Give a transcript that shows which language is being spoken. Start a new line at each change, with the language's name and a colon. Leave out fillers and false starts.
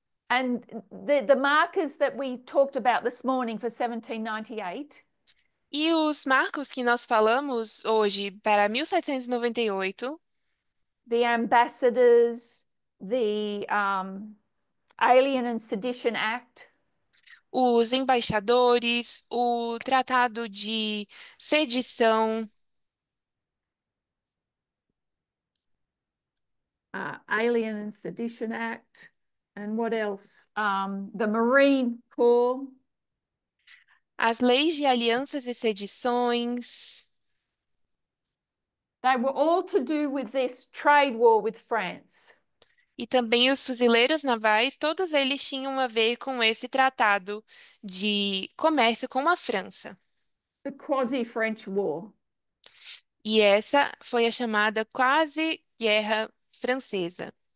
English: And the markers that we talked about this morning for 1798
Portuguese: E os marcos que nós falamos hoje para 1798,
English: the ambassadors, the Alien and Sedition Act,
Portuguese: os embaixadores, o tratado de sedição,
English: Alien and Sedition Act, and what else? The Marine Corps.
Portuguese: as leis de alianças e sedições,
English: They were all to do with this trade war with France.
Portuguese: e também os fuzileiros navais, todos eles tinham a ver com esse tratado de comércio com a França.
English: The quasi-French war.
Portuguese: E essa foi a chamada quase Guerra Francesa.